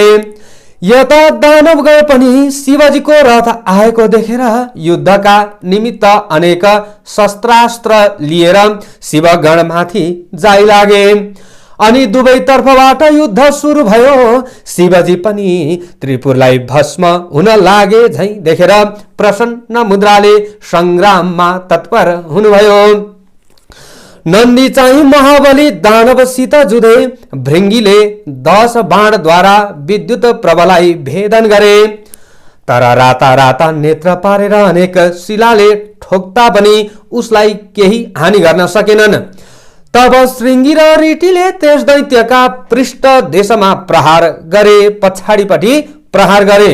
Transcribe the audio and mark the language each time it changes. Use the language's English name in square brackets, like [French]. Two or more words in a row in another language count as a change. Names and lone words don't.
[Nepali] यता दानवगण पनि शिवजीको रथ आएको देखेर युद्धका निमित्त अनेक शस्त्रास्त्र लिएर शिवगणमाथि जाइ लागे। अनि दुवै तर्फबाट युद्ध सुरु भयो। शिवजी पनि त्रिपुरलाई भस्म हुन लागे झै देखेर प्रसन्न मुद्राले संग्राममा तत्पर हुनुभयो। नन्दी चाहिँ महाबली दानवसित जुधे, भृङ्गीले 10 बाणद्वारा विद्युत प्रभलाई भेदन गरे। तर राता राता नेत्र पारेर अनेक शिलाले ठोक्ता पनि उसलाई केही हानि गर्न सकेनन्। तब श्रृङ्गी र रीतिले त्यस दैत्यका पृष्ठ देशमा प्रहार गरे, पछाडिपट्टि प्रहार गरे।